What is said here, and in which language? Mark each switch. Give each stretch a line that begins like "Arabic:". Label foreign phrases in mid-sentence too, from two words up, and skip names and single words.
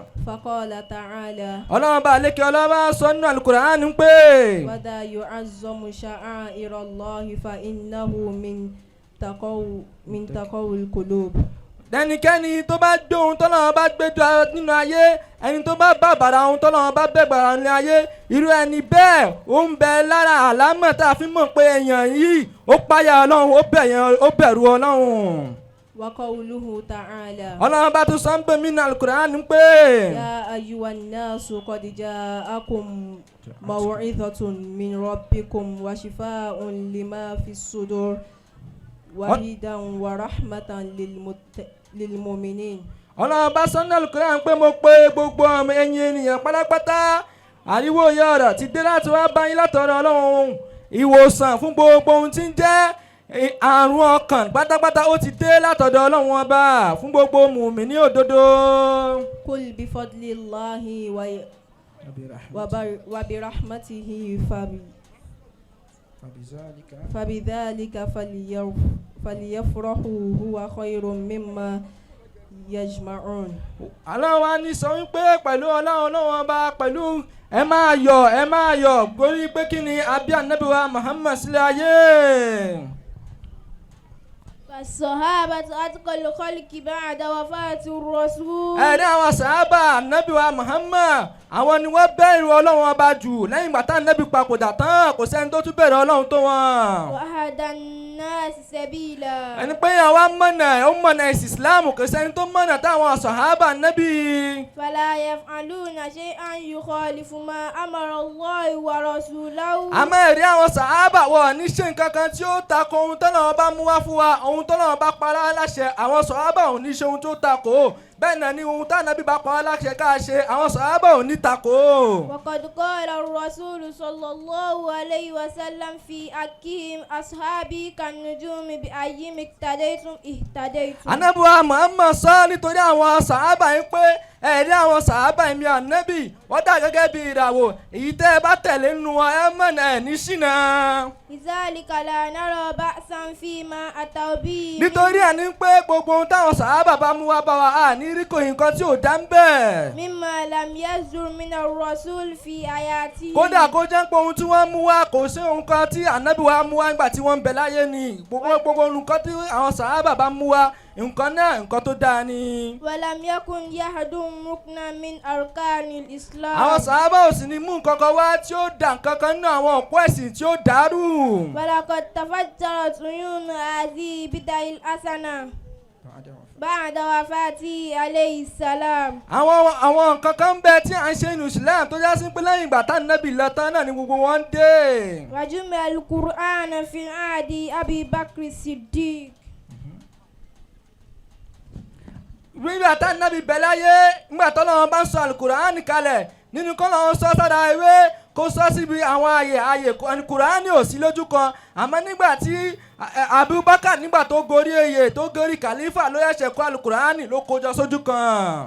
Arabic: فقال تعالى.
Yoruba: Ọlọ́run bá lékè ọlọ́ba sọ nínú Al-Qur'an pé.
Arabic: وذا يعظم شعائر الله فإنه من تقوى القلوب.
Yoruba: ẹnikẹ́ni tó bá gbé ohun tọ́lọ́run bá gbé nínú ayé ẹni tó bá bàbàrà ohun tọ́lọ́run bá bẹ̀gbàrà nínú ayé irú ẹni bẹ́ẹ̀ ó ń bẹ lára àlámọ̀ tá a fi mọ̀ pé èèyàn yìí ó páyà Ọlọ́run ó bẹ̀rù Ọlọ́run.
Arabic: وقوله تعالى.
Yoruba: Ọlọ́run bá tún sọ ń pè mí ní Al-Qur'an pé.
Arabic: يا أيها الناس قد جاءكم موعظة من ربكم وشفاء لما في الصدور وهدى ورحمة للمؤمنين.
Yoruba: Ọlọ́run bá sọ ní Al-Qur'an pé mo pé gbogbo ọmọ ẹ̀yin ènìyàn pátápátá àríwó ìyá ọ̀rọ̀ ti dé láti wá bá yín látọ̀rọ̀ Ọlọ́run ìwòsàn fún gbogbo ohun tí ń jẹ́ àrùn ọkàn pátápátá ó ti dé látọ̀dọ̀ Ọlọ́run ọba fún gbogbo mùmínì òdodo.
Arabic: قل بفضل الله وبرحمته فبذلك فليفرحوا هو خير مما يجمعون.
Yoruba: Ọlọ́run wa ní sọ wípé pẹ̀lú Ọlọ́run ọba pẹ̀lú ẹ máa yọ̀ gbórí pé kí ni àbí ànábì wa Muhammad sílẹ̀ ayé.
Arabic: الصحابة أتقى الخلق بعد وفاة الرسول.
Yoruba: ẹ̀rí àwọn sàhábà ànábì wa Muhammad àwọn ni wọ́n bẹ̀rù Ọlọ́run ọba jù lẹ́yìn ìgbà tá ànábì papòdà tán kò sẹ́ni tó tún bẹ̀rù Ọlọ́run tó wọn.
Arabic: وأهدى الناس سبيلا.
Yoruba: ẹni pé àwa mọ̀nà ó mọ̀nà ẹ̀sìn Islam kò sẹ́ni tó mọ̀nà táwọn sàhábà ànábì.
Arabic: فلا يفعلون شيئا يخالف ما أمر الله ورسوله.
Yoruba: àmọ́ ẹ̀rí àwọn sàhábà wọ̀ ní ṣe nǹkan kan tí ó takò ohun tọ́lọ́run bá mú wá fún wa ohun tọ́lọ́run bá pa á láṣẹ àwọn sàhábà ò ní ṣe ohun tó takò bẹ́ẹ̀ náà ni ohun tánàbí bá pa á láṣẹ ká ṣe àwọn sàhábà ò ní takò.
Arabic: وقد قال الرسول صلى الله عليه وسلم في حقهم أصحابي كالنجوم بأيهم اقتديتم اهتديتم.
Yoruba: ànábì wa Muhammad sọ nítorí àwọn sàhábà yín pé ẹ̀rí àwọn sàhábà mi ànábì wọ́n dà gẹ́gẹ́ bí ìràwọ̀ èyí tẹ́ ẹ bá tẹ̀lé nínú wọn ẹ mọ̀nà ẹ̀ ní ṣìnà.
Arabic: لذلك لا نرى بأسا فيما أتوا به.
Yoruba: nítorí ẹ̀ ní pé gbogbo ohun táwọn sàhábà bá mú wá bá wa à ní rí kò nǹkan tí ò dá ń bẹ̀.
Arabic: مما لم يصدر من الرسول في حياته.
Yoruba: kódà kó jẹ́ pé ohun tí wọ́n mú wá kò sí ohun kan tí ànábì wa mú wá nígbà tí wọ́n ń bẹ láyé ni gbogbo nǹkan tí àwọn sàhábà bá mú wá nǹkan náà nǹkan tó dáa ni.
Arabic: ولم يكن يهدم ركنا من أركان الإسلام.
Yoruba: àwọn sàhábà ò sì ní mú nǹkan kan wá tí ó dà nǹkan kan nínú àwọn òpó ẹ̀sìn tí ó dàrú.
Arabic: ولقد تفجرت عيون هذه بدع الحسنة بعد وفاته عليه السلام.
Yoruba: àwọn nǹkan kan ń bẹ tí à ń ṣe inú Islam tó já sí pé lẹ́yìn ìgbà tá Nábì lọ tán náà ni gbogbo wọn ń dé.
Arabic: وجمع القرآن في عهد أبي بكر الصديق.
Yoruba: nígbà tá Nábì bẹ láyé nígbà t'Ọlọ́run bá ń sọ Al-Qur'ani kalẹ̀ nínú kọ́ lọ́wọ́ sọ sára ewé kó sọ síbi àwọn ààyè Kùránì ò sí lójú kan àmọ́ nígbà tí Abubakar nígbà tó gorí oyè tó gorí kàlífà ló yẹ̀ṣẹ̀ kó Al-Qur'ani ló kójọ sójú kan.